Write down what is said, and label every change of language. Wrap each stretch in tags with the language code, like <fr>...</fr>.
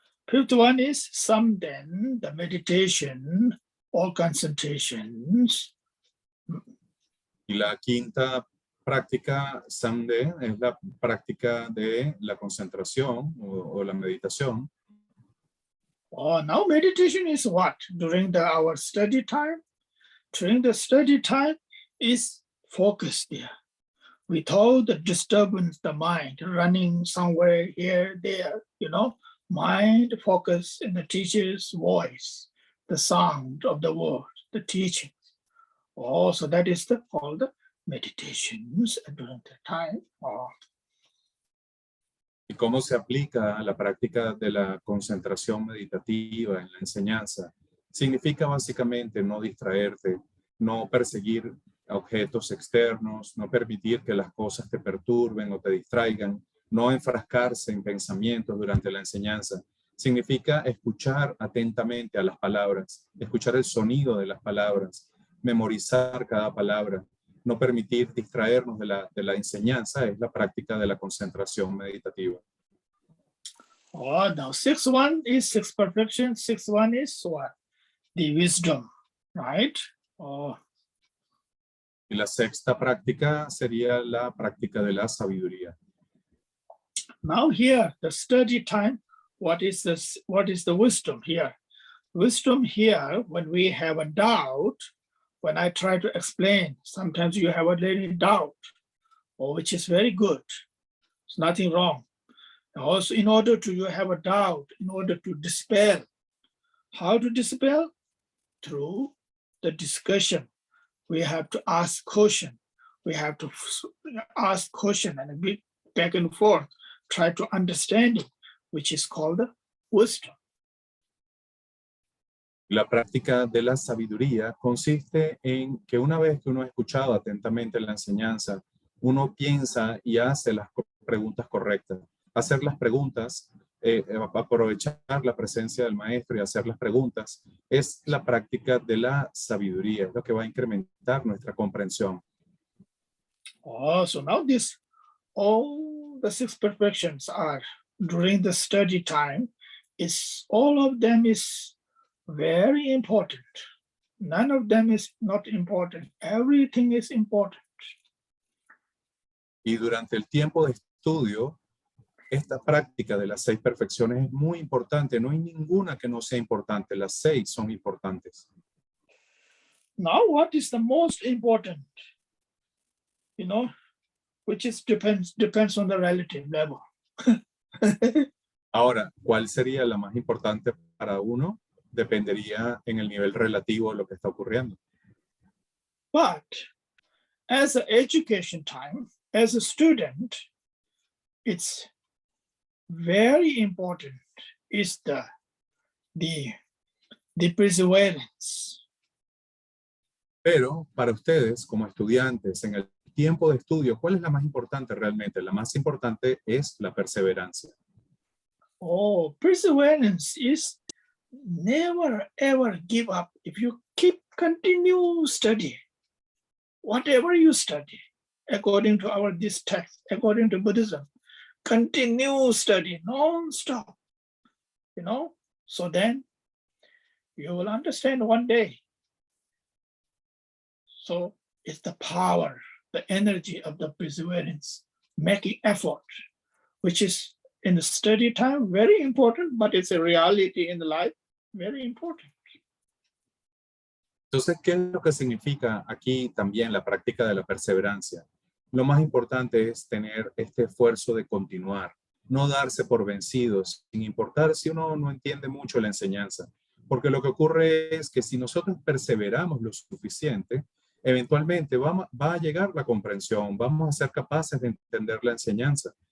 <en>Fifth one is something, the meditation or concentrations.</en> <es>Y la quinta práctica, Samde, es la práctica de la concentración o la meditación.</es> <en>Oh, now meditation is what? During our study time? During the study time is focus there. Without the disturbance, the mind running somewhere here, there, mind focus in the teacher's voice, the sound of the word, the teaching. Oh, so that is called the meditations during the time. Oh.</en> <es>¿Y cómo se aplica la práctica de la concentración meditativa en la enseñanza? Significa básicamente no distraerte, no perseguir objetos externos, no permitir que las cosas te perturben o te distraigan, no enfrascarse en pensamientos durante la enseñanza. Significa escuchar atentamente a las palabras, escuchar el sonido de las palabras, memorizar cada palabra, no permitir distraernos de la enseñanza, es la práctica de la concentración meditativa.</es> <en>Oh, now sixth one is sixth perfection. Sixth one is what? The wisdom, right? Oh.</en> <es>Y la sexta práctica sería la práctica de la sabiduría.</es> <en>Now here, the study time, what is the wisdom here? Wisdom here, when we have a doubt, when I try to explain, sometimes you have a little doubt, which is very good. It's nothing wrong. Also, in order to you have a doubt, in order to dispel, how to dispel? Through the discussion. We have to ask question. We have to ask question and be back and forth, try to understand it, which is called wisdom.</en> <es>La práctica de la sabiduría consiste en que una vez que uno ha escuchado atentamente la enseñanza, uno piensa y hace las preguntas correctas. Hacer las preguntas, aprovechar la presencia del maestro y hacer las preguntas, es la práctica de la sabiduría, es lo que va a incrementar nuestra comprensión.</es> <en>Oh, so now all the six perfections are during the study time, all of them is very important. None of them is not important. Everything is important.</en> <es>Y durante el tiempo de estudio, esta práctica de las 6 perfecciones es muy importante. No hay ninguna que no sea importante. Las 6 son importantes.</es> <en>Now, what is the most important? Which is depends on the relative level.</en> <es>Ahora, ¿cuál sería la más importante para uno? Dependería en el nivel relativo de lo que está ocurriendo.</es> <en>But as an education time, as a student, it's very important is the perseverance.</en> <es>Pero para ustedes, como estudiantes, en el tiempo de estudio, ¿cuál es la más importante realmente? La más importante es la perseverancia.</es> <en>Oh, perseverance is never ever give up. If you continue study, whatever you study, according to this text, according to Buddhism, continue study non-stop, so then you will understand one day. So it's the power, the energy of the perseverance, making effort, which is in the study time very important, but it's a reality in the life, very important.</en> <es>Entonces, ¿qué es lo que significa aquí también la práctica de la perseverancia? Lo más importante es tener este esfuerzo de continuar, no darse por vencidos, sin importar si uno no entiende mucho la enseñanza. Porque lo que ocurre es que si nosotros perseveramos lo suficiente, eventualmente va a llegar la comprensión, vamos a ser capaces de entender la enseñanza.</es>